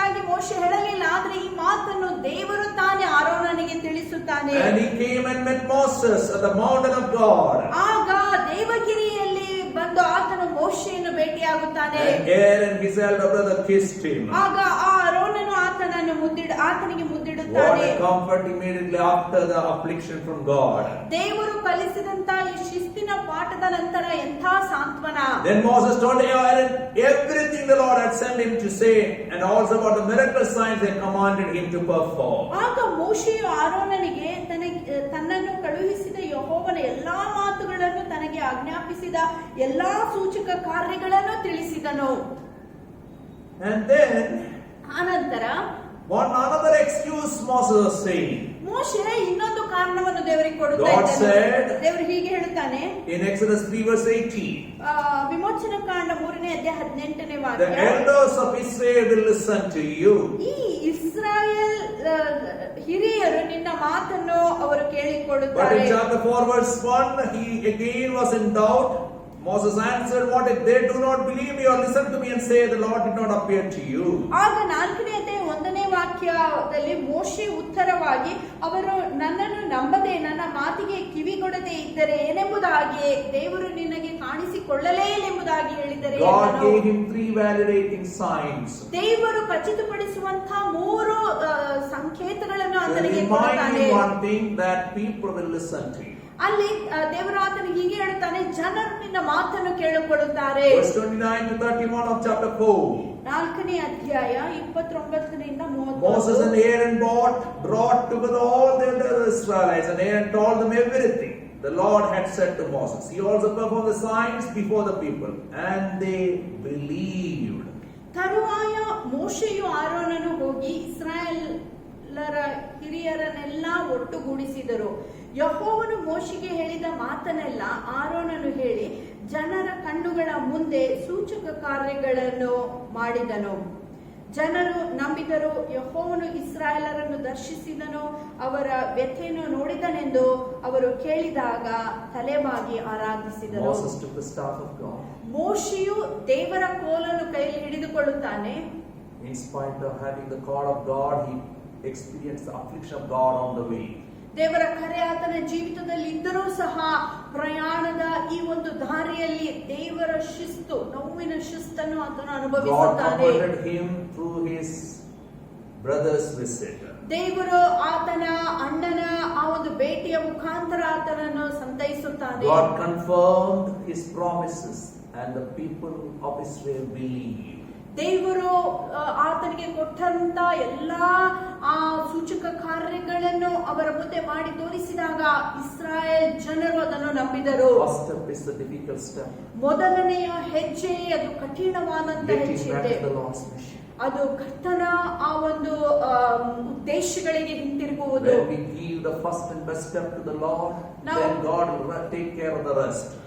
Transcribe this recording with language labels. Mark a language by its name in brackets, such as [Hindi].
[Kannada] ಮೋಶೆ ಹೇಳಲಿಲ್ಲ, ಆದ್ರೆ ಈ ಮಾತನ್ನು ದೇವರು ತಾನೇ ಆರೋನನಿಗೆ ತಿಳಿಸುತ್ತಾನೆ. [English] And he came and met Moses at the mountain of God. [Kannada] ಆಗ ದೇವಗಿರಿಯಲ್ಲಿ ಬಂದು ಆತನು ಮೋಶೆಯನ್ನು ಭೇಟಿಯಾಗುತ್ತಾನೆ. [English] And Aaron, his elder brother, kissed him. [Kannada] ಆಗ ಆ ಆರೋನನು ಆತನಿಗೆ [English] What [Kannada] ಮುದ್ದಿಡುತ್ತಾನೆ. [English] a comfort immediately after the affliction from God. [Kannada] ದೇವರು ಕಲಿಸಿದಂತ ಈ ಶಿಸ್ತಿನ ಪಾಠದ ನಂತರ ಎಂಥ ಸಾಂತ್ವನ. [English] Then Moses told Aaron everything the Lord had sent him to say, and also about the miracle signs they commanded him to perform. [Kannada] ಆಗ ಮೋಶೆಯು ಆರೋನನಿಗೆ ತನ್ನನ್ನು ಕಳುಹಿಸಿದ ಯೆಹೋವನ ಎಲ್ಲಾ ಮಾತುಗಳನ್ನು, ತನಗೆ ಆಜ್ಞಾಪಿಸಿದ ಎಲ್ಲಾ ಸೂಚಕ ಕಾರ್ಯಗಳನ್ನು ತಿಳಿಸಿದನು. [English] And then [Kannada] ಆನಂತರ [English] another excuse Moses was saying. [Kannada] ಮೋಶೆ ಇನ್ನೊಂದು ಕಾರಣವನ್ನು ದೇವರಿಗೆ ಕೊಡುತ್ತಾ [English] God [Kannada] ಇದ್ದಾನೆ. [English] said, [Kannada] ದೇವರು ಹೀಗೆ ಹೇಳುತ್ತಾನೆ [English] in Exodus 3 verse 18, [Kannada] ವಿಮೋಚನ ಕಾಂಡ 3ನೇ ಅಧ್ಯಾಯ 18ನೇ [English] the [Kannada] ವಾಕ್ಯ, [English] elders of Israel will listen to you. [Kannada] ಈ ಇಸ್ರಾಯೇಲ್ ಹಿರಿಯರು ನಿನ್ನ ಮಾತನ್ನು ಅವರು [English] But [Kannada] ಕೇಳಿಕೊಳ್ಳುತ್ತಾರೆ. [English] in chapter 4 verse 1, he again was in doubt. Moses answered, what if they do not believe me or listen to me and say the Lord did not appear to you? [Kannada] ಆಗ 4ನೇ ಅಧ್ಯಾಯ 1ನೇ ವಾಕ್ಯದಲ್ಲಿ ಮೋಶೆ ಉತ್ತರವಾಗಿ, ಅವರು ನನ್ನನ್ನು ನಂಬದೆ ನನ್ನ ಮಾತಿಗೆ ಕಿವಿಗೊಡದೆ ಇದ್ದರೆ ಏನೆಂಬುದಾಗಿ ದೇವರು ನಿನಗೆ ಕಾಣಿಸಿಕೊಳ್ಳಲೇ ಎಂಬುದಾಗಿ ಹೇಳಿದರೆ [English] God gave him 3 validating signs. [Kannada] ದೇವರು ಖಚಿತಪಡಿಸುವಂತ 3 ಸಂಕೇತಗಳನ್ನು [English] To [Kannada] ಆತನಿಗೆ [English] remind [Kannada] ಕೊಡುತ್ತಾನೆ. [English] him one thing, that people will listen to you. [Kannada] ಅಲ್ಲಿ ದೇವರು ಆತನಿಗೆ ಹೀಗೆ ಹೇಳುತ್ತಾನೆ, ಜನರು ನಿನ್ನ ಮಾತನ್ನು ಕೇಳಿಕೊಳ್ಳುತ್ತಾರೆ. [English] Verse 29 to 31 of chapter 4. [Kannada] 4ನೇ ಅಧ್ಯಾಯ 29ರಿಂದ [English] Moses [Kannada] 30. [English] and Aaron brought together all the other Israelites, and Aaron told them everything the Lord had said to Moses. He also performed the signs before the people, and they believed. [Kannada] ತರುವಾಯ ಮೋಶೆಯು ಆರೋನನು ಹೋಗಿ ಇಸ್ರಾಯೇಲರ ಹಿರಿಯರನ್ನೆಲ್ಲ ಒಟ್ಟುಗೂಡಿಸಿದರು. ಯೆಹೋವನು ಮೋಶೆಗೆ ಹೇಳಿದ ಮಾತನ್ನೆಲ್ಲ ಆರೋನನು ಹೇಳಿ ಜನರ ಕಣ್ಣುಗಳ ಮುಂದೆ ಸೂಚಕ ಕಾರ್ಯಗಳನ್ನು ಮಾಡಿದನು. ಜನರು ನಂಬಿದರು. ಯೆಹೋವನು ಇಸ್ರಾಯೇಲರನ್ನು ದರ್ಶಿಸಿದನು, ಅವರ ವ್ಯಥೆಯನ್ನು ನೋಡಿದನೆಂದು ಅವರು ಕೇಳಿದಾಗ ತಲೆಬಾಗಿ ಆರಾಧಿಸಿದರು. [English] Moses took the staff of God. [Kannada] ಮೋಶೆಯು ದೇವರ ಕೋಲನ್ನು ಕೈಯಲ್ಲಿ ಹಿಡಿದುಕೊಳ್ಳುತ್ತಾನೆ. [English] In spite of having the call of God, he experienced the affliction of God on the way. [Kannada] ದೇವರ ಕರೆ ಆತನ ಜೀವಿತದಲ್ಲಿ ಇದ್ದರೂ ಸಹ ಪ್ರಯಾಣದ ಈ ಒಂದು ದಾರಿಯಲ್ಲಿ ದೇವರ ಶಿಸ್ತು, ನೋವಿನ ಶಿಸ್ತನ್ನು ಆತನು [English] God [Kannada] ಅನುಭವಿಸುತ್ತಾನೆ. [English] comforted him through his brother's visit. [Kannada] ದೇವರು ಆತನ ಅಣ್ಣನ ಆ ಒಂದು ಭೇಟಿಯ ಮುಖಾಂತರ ಆತನನ್ನು ಸಂತೈಸುತ್ತಾನೆ. [English] God confirmed his promises, and the people of Israel believed. [Kannada] ದೇವರು ಆತನಿಗೆ ಕೊಟ್ಟಂತ ಎಲ್ಲಾ ಆ ಸೂಚಕ ಕಾರ್ಯಗಳನ್ನು ಅವರ ಮುಂದೆ ಮಾಡಿ ತೋರಿಸಿದಾಗ ಇಸ್ರಾಯೇಲ್ ಜನರು ಅದನ್ನು ನಂಬಿದರು. [English] First step is the difficult step. [Kannada] ಮೊದಲನೆಯ ಹೆಜ್ಜೆ ಅದು ಕಠಿಣವಾದಂತ [English] Getting [Kannada] ಹೆಜ್ಜೆ [English] back [Kannada] ಇದೆ. [English] to the Lord's mission. [Kannada] ಅದು ಕರ್ತನ ಆ ಒಂದು ಉದ್ದೇಶಗಳಿಗೆ ಹಿಂತಿರುಗುವುದು. [English] When we give the first and best step to the Lord, then God will take care of the rest.